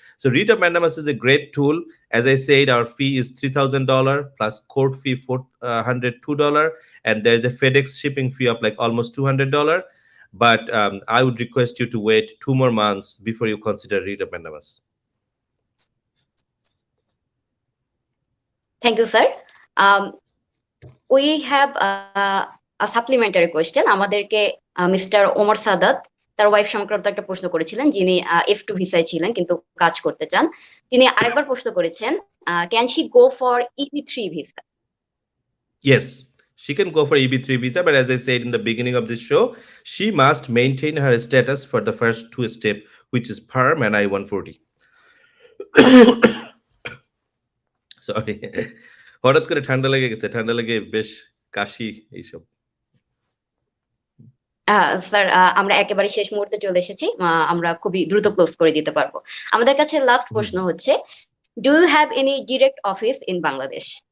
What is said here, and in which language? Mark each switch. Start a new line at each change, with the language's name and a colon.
English: So writ of mandamus is a great tool. As I said, our fee is $3,000 plus court fee $402, and there's a FedEx shipping fee of like almost $200. But I would request you to wait 2 more months before you consider writ of mandamus. Thank you, sir. we have a supplementary question.
Bangla: আমাদেরকে mister Omar Saadat তার wife সংক্রান্ত একটা প্রশ্ন করেছিলেন, যিনি F2 ভিসায় ছিলেন কিন্তু কাজ করতে চান। তিনি আরেকবার প্রশ্ন করেছেন,
English: Can she go for EB3 visa? Yes, she can go for EB3 visa, but as I said in the beginning of this show, she must maintain her status for the first two steps, which is PERM and I-140.
Bangla: Sorry, হঠাৎ করে ঠান্ডা লেগে গেছে, ঠান্ডা লেগে বেশ কাশি এইসব। Sir, আমরা একেবারে শেষ মুহূর্তে চলে এসেছি, আমরা খুবই দ্রুত ক্লোজ করে দিতে পারবো। আমাদের কাছে লাস্ট প্রশ্ন হচ্ছে,
English: Do you have any direct office in Bangladesh?